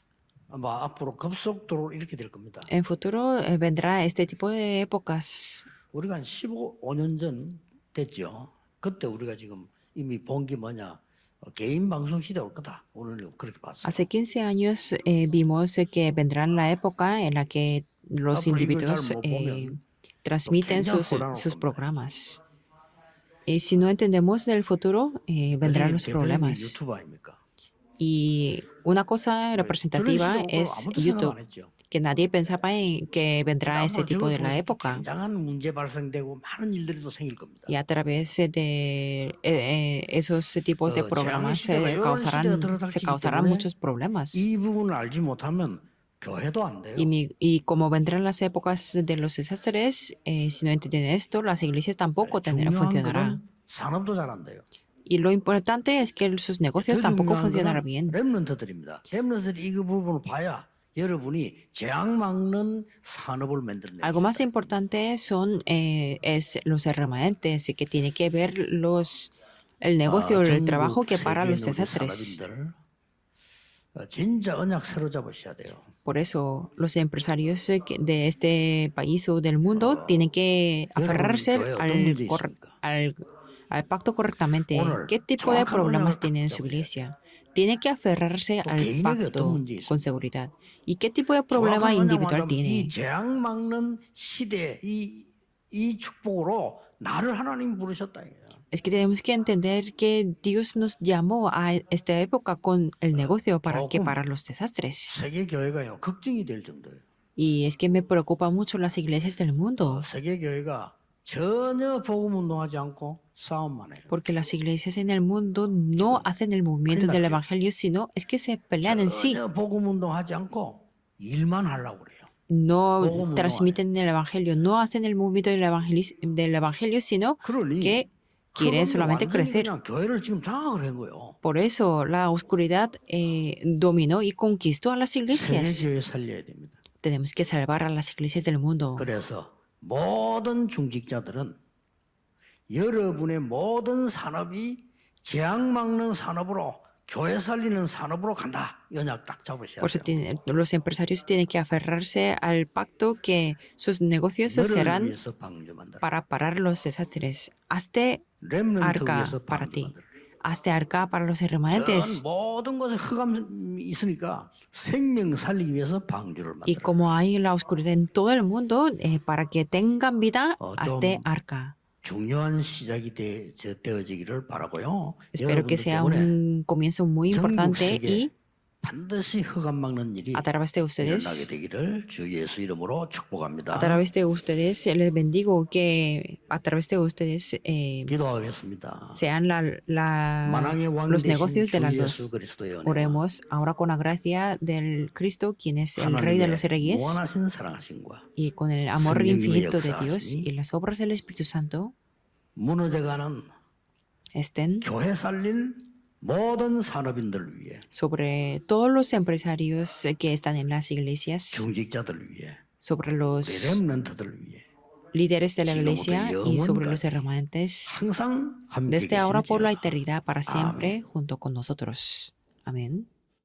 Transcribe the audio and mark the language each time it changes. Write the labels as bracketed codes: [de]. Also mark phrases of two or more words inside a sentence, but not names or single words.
[ko] 아마 앞으로 급속도로 이렇게 될 겁니다. [es] En futuro vendrá este tipo de épocas. [ko] 우리가 한 15년 전 됐죠. 그때 우리가 지금 이미 본 게 뭐냐. 개인 방송 시대 올 거다. 오늘 그렇게 봤어요. [es] Hace 15 años vimos que vendrá la época en la que los [ko] 앞으로 이걸 [es] individuos [ko] 잘못 보면 [es] transmiten [ko] 굉장히 [es] sus [ko] 곤란할 겁니다. [es] programas. Y si no entendemos del futuro, vendrán los [ko] 대표적인 [es] problemas. [ko] 유튜브 아닙니까? [es] Y una cosa representativa [ko] 저런 시대 올 거라고 [es] es [ko] 아무도 생각 [es] YouTube, [ko] 안 했죠. [es] que nadie pensaba en que vendrá ese [ko] 앞으로 [es] tipo [ko] 저걸 [es] de la [ko] 통해서 [es] época. [ko] 굉장한 문제 발생되고 많은 일들이 또 생길 겁니다. [es] Y a través de esos tipos de programas [ko] 재앙의 시대가 이런 시대가 [es] se [ko] 들어닥치기 [es] causarán [ko] 때문에 [es] muchos problemas. [ko] 이 부분을 알지 못하면 교회도 안 돼요. [es] Y como vendrán las épocas de los desastres, si no entienden esto, las iglesias tampoco [ko] 중요한 [es] funcionarán. [ko] 거는 산업도 잘 안 돼요. [es] Y lo importante es que sus negocios [ko] 더 [es] tampoco [ko] 중요한 [es] funcionarán [ko] 거는 [es] bien. [ko] 렘넌트들입니다. 렘넌트들이 이 부분을 봐야 여러분이 재앙 막는 산업을 만들어내요. [es] Algo más importante es los remanentes, que tiene que ver el negocio, el trabajo que para los desastres. [ko] 진짜 언약 새로 잡으셔야 돼요. [es] Por eso, los empresarios de este país o del mundo tienen que aferrarse al pacto correctamente. ¿Qué tipo de problemas tiene en su iglesia? Tiene que aferrarse al pacto con seguridad. ¿Y qué tipo de problema individual tiene? [ko] 이 재앙 막는 시대 이 축복으로 나를 하나님 부르셨다. [es] Es que tenemos que entender que Dios nos llamó a esta época con el negocio para los desastres. [ko] 세계 교회가요 걱정이 될 정도예요. [es] Y es que me preocupa mucho las iglesias del mundo, [ko] 세계 교회가 전혀 복음 운동하지 않고 싸움만 해요. [es] porque las iglesias en el mundo no hacen el movimiento del evangelio, sino es que se pelean en sí. [ko] 전혀 복음 운동하지 않고 일만 하려고 그래요. [es] No transmiten el evangelio, no hacen el movimiento del evangelio, sino [ko] 그러니 [es] que quieren solamente [ko] 완전히 [es] crecer. [ko] 그냥 교회를 지금 장악을 한 거예요. [es] Por eso la oscuridad dominó y conquistó a las [ko] 세계 [es] iglesias. [ko] 교회 살려야 됩니다. [es] Tenemos que salvar a las iglesias del mundo. [ko] 그래서 모든 중직자들은 여러분의 모든 산업이 재앙 막는 산업으로 교회 살리는 산업으로 간다. 연약 딱 잡으셔야 [es] Por eso [ko] 돼요. [es] los empresarios tienen que aferrarse al pacto que sus negocios [ko] 너를 [es] serán [ko] 위해서 방주 만들어. [es] para parar los desastres. Hazte [ko] 렘넌트 [es] arca [ko] 위해서 [es] para [ko] 방주 [es] ti. [ko] 만들어. [es] Hazte arca para los [ko] 전 [es] remanentes. [ko] 모든 것에 흑암이 있으니까 생명 살리기 위해서 방주를 [es] Y [ko] 만들어. [es] como hay la oscuridad en todo el mundo, para que tengan vida, hazte [ko] 좀 [es] arca. [ko] 중요한 시작이 되어지기를 바라고요. [es] Espero que [ko] 여러분들 [es] sea [ko] 때문에 [es] un comienzo muy [ko] 전국 [es] importante [ko] 세계 [es] y [ko] 반드시 흑암 막는 일이 [es] a través de [ko] 일어나게 [es] ustedes, [ko] 되기를 주 예수 이름으로 축복합니다. [es] a través de ustedes, les bendigo que a través de ustedes [ko] 기도하겠습니다. [es] sean [ko] 만왕의 왕 [es] los [ko] 되신 [es] negocios de [ko] 주 [es] la [ko] 예수 [es] luz. [ko] 그리스도의 은혜와 [es] Oremos ahora con la gracia del Cristo, quien es el Rey de los [ko] 하나님의 [es] Reyes, [ko] 무한하신 사랑하심과 [es] y con el amor [ko] 성령님의 [es] infinito de Dios [ko] 역사하심이 [es] y las obras del Espíritu Santo [ko] 무너져가는 [es] estén [ko] 교회 살릴 모든 산업인들을 위해 [es] sobre todos los empresarios que están en las iglesias, [ko] 중직자들을 위해 [es] sobre [ko] 우리 [es] los [ko] 렘넌트들을 위해 [es] líderes de la [ko] 지금부터 [es] iglesia y sobre los [ko] 영원까지 [es] remanentes, [ko] 항상 함께 [es] desde ahora por la [ko] 계실지어다. [es] eternidad para siempre, junto con nosotros. Amén.